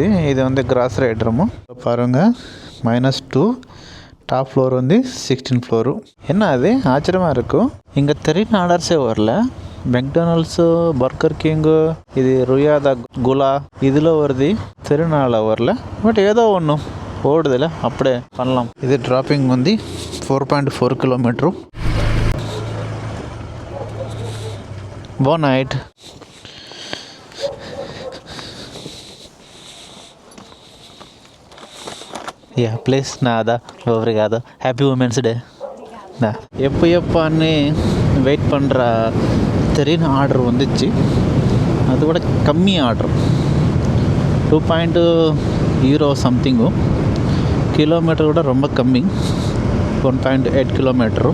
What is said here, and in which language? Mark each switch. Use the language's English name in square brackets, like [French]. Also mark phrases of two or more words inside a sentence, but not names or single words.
[Tamil] இது வந்து [English] grocery item [Tamil] பாருங்கள். -2 [English] top floor [Tamil] வந்து 16th ஃப்ளோரு. என்ன அது ஆச்சரியமாக இருக்கும். இங்கே தெரியும் ஆர்டர்ஸே வரல. மெக்டானல்ட்ஸு, பர்கர் கிங்கு, இது ருயாதா குலா இதில் வருது. திருநாளில் வரல. பட் ஏதோ ஒன்று ஓடுதில்ல, அப்படியே பண்ணலாம். இது ட்ராப்பிங் வந்து 4.4 kilometers. [English] Bon night. Yeah, please. [Portuguese] Nada. Obrigado. [English] Happy Women's Day. [Tamil] எப்போன்னு வெயிட் பண்ணுற தெரியும் ஆர்டர் வந்துச்சு. அது கூட கம்மி ஆர்டர் 2.0 சம்திங்கும். கிலோமீட்டர் கூட ரொம்ப கம்மி 1.8 kilometers.